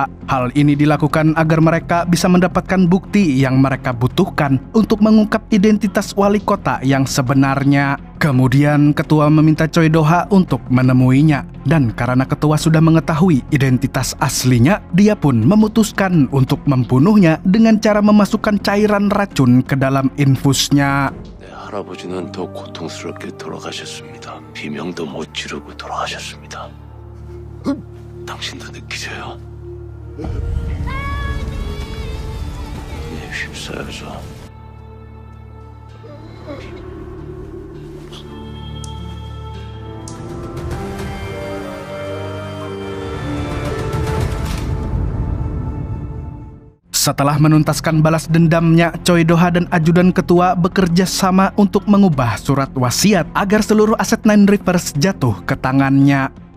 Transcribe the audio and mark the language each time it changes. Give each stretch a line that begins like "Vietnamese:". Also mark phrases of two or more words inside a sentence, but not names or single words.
Indonesian: Hal ini dilakukan agar mereka bisa mendapatkan bukti yang mereka butuhkan untuk mengungkap identitas wali kota yang sebenarnya. Kemudian ketua meminta Choi Do-ha untuk menemuinya. Dan karena ketua sudah mengetahui identitas aslinya, dia pun memutuskan untuk membunuhnya dengan cara memasukkan cairan racun ke dalam infusnya.
Korean: 할아버지는 더 고통스럽게 돌아가셨습니다. 비명도 못 지르고 돌아가셨습니다. 당신도 느끼세요? 네, 휩싸여서
Indonesian: Setelah menuntaskan balas dendamnya, Choi Do-ha dan ajudan ketua bekerja sama untuk mengubah surat wasiat agar seluruh aset Nine Rivers jatuh ke tangannya.